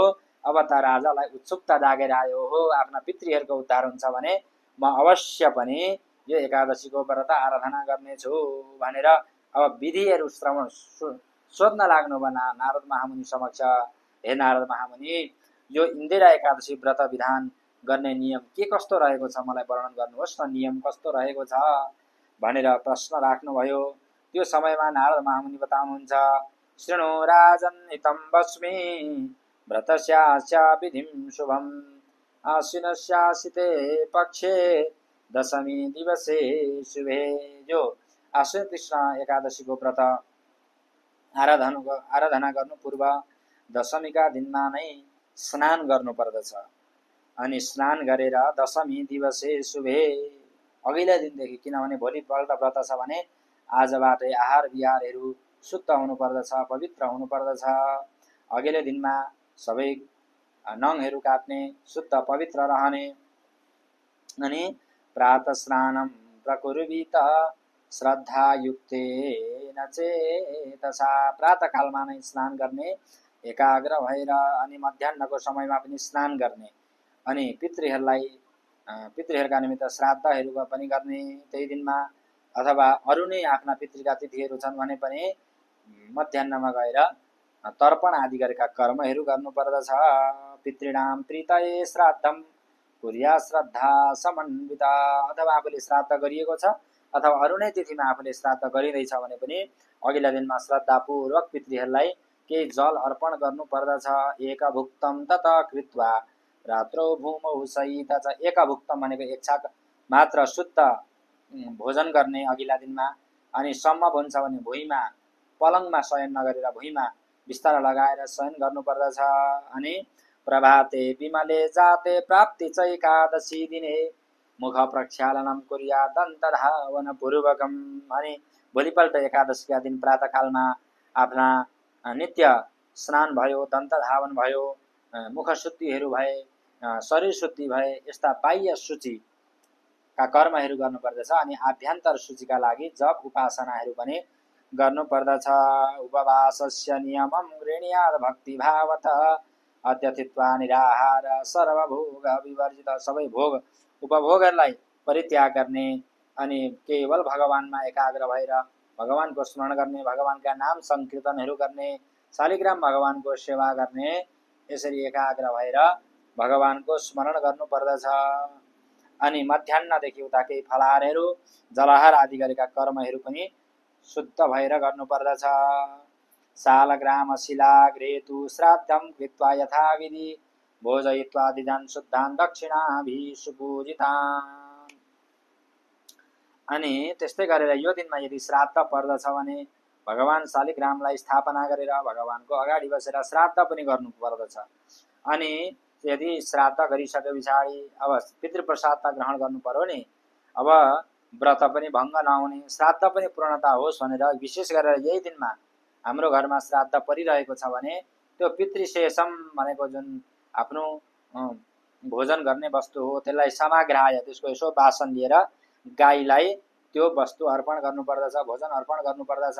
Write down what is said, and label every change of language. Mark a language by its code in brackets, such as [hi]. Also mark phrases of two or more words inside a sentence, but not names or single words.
[ne] अब त राजालाई उत्सुकता जागेर आयो, हो, आफ्ना पितृहरूको उद्धार हुन्छ भने म अवश्य पनि यो एकादशीको व्रत आराधना गर्नेछु भनेर अब विधिहरू श्रवण सोध्न लाग्नु भएन नारद महामुनि समक्ष। हे नारद महामुनि, यो इन्दिरा एकादशी व्रत विधान गर्ने नियम के कस्तो रहेको छ, मलाई वर्णन गर्नुहोस् न, नियम कस्तो रहेको छ भनेर प्रश्न राख्नुभयो। त्यो समयमा नारद महामुनि बताउनुहुन्छ, [sa] शृणु राजन् हितं वच्मि व्रतस्यास्य विधिं शुभम् आश्विनस्यासिते पक्षे दशमी दिवसे शुभे। [ne] जो आश्विन कृष्ण एकादशीको व्रत आराधना गर्नु पूर्व दशमीका दिनमा नै स्नान गर्नु पर्दछ। अनि स्नान गरेर [sa] दशमी दिवसे शुभे, [ne] अघिल्लो दिनदेखि, किनभने भोलिपल्ट व्रत छ भने आजबाटै आहार विहारहरू शुद्ध हुनु पर्दछ, पवित्र हुनु पर्दछ। अघिल्लो दिनमा सबै नङहरू काट्ने, शुद्ध पवित्र रहने। अनि [sa] प्रातः स्नानं प्रकुर्वीत श्रद्धायुक्तेन चेतसा, [ne] प्रातःकालमा नै स्नान गर्ने एकाग्र भएर, अनि मध्याह्नको समयमा पनि स्नान गर्ने, अनि पितृहरूलाई पितृहरूका निमित्त श्राद्धहरू पनि गर्ने त्यही दिनमा, अथवा अरू नै आफ्ना पितृका तिथिहरू छन् भने पनि मध्याह्नमा गएर तर्पण आदि गरेका कर्महरू गर्नुपर्दछ। [sa] पितृणाम प्रीतये श्राद्धम कुर्या श्रद्धा समन्वित, [ne] अथवा आफूले श्राद्ध गरिएको छ अथवा अरू नै तिथिमा आफूले श्राद्ध गरिँदैछ भने पनि अघिल्ला दिनमा श्रद्धापूर्वक पितृहरूलाई केही जल अर्पण गर्नुपर्दछ। [sa] एकभुक्तम तत कृत्वा रात्रौ भूमौ सहित, [ne] एकभुक्तम भनेको एक छाक मात्र शुद्ध भोजन गर्ने अघिल्ला दिनमा, अनि सम्भव हुन्छ भने भुइँमा पलङमा शयन नगरेर भुइँमा बिस्तारा लगाएर शयन गर्नुपर्दछ। [sa] अनि प्रभाते विमले जाते प्राप्ति च एकादशी दिने मुख प्रक्षालनम कुर्या दन्त धावन पूर्वकम, [ne] अनि भोलिपल्ट एकादशीका दिन प्रातःकालमा आफ्ना नित्य स्नान भयो, दन्त धावन भयो, मुख शुद्धिहरू भए, शरीर शुद्धि भए, यस्ता बाह्य सूचीका कर्महरू गर्नुपर्दछ। अनि आभ्यन्तर सूचीका लागि जप उपासनाहरू पनि गर्नुपर्दछ। [sa] उपवासस्य नियमं गृह्णीयात् भक्तिभावतः अत्यथित्वा निराहार सर्वभोग विवर्जित, [ne] सबै भोग उपभोगहरूलाई परित्याग गर्ने अनि केवल भगवानमा एकाग्र भएर भगवानको स्मरण गर्ने, भगवानका नाम संकीर्तनहरू गर्ने, शालिग्राम भगवानको सेवा गर्ने, यसरी एकाग्र भएर भगवानको स्मरण गर्नुपर्दछ। अनि मध्याह्नदेखि उता केही फलाहारहरू जलाहार आदि गरेका कर्महरू पनि शुद्ध भएर गर्नुपर्दछ। [sa] शालग्राम शिलाग्रेतु श्राद्धं कृत्वा यथाविधि भोजयित्वा दिजान शुद्धान दक्षिणाभिः सुपूजितान्। [ne] अनि त्यस्तै गरेर यो दिनमा यदि श्राद्ध पर्दछ भने भगवान शालिग्रामलाई स्थापना गरेर भगवानको अगाडि बसेर श्राद्ध पनि गर्नुपर्दछ। अनि यदि श्राद्ध गरिसके पछाडि अब पितृप्रसाद त ग्रहण गर्नु पर्यो नि, अब व्रत पनि भङ्ग नहुने, श्राद्ध पनि पूर्णता होस् भनेर विशेष गरेर यही दिनमा हाम्रो घरमा श्राद्ध परिरहेको छ भने त्यो पितृशेषम भनेको जुन आफ्नो भोजन गर्ने वस्तु हो त्यसलाई समाग्राह्य, त्यसको यसो वासन लिएर गाईलाई त्यो वस्तु अर्पण गर्नुपर्दछ, भोजन अर्पण गर्नुपर्दछ।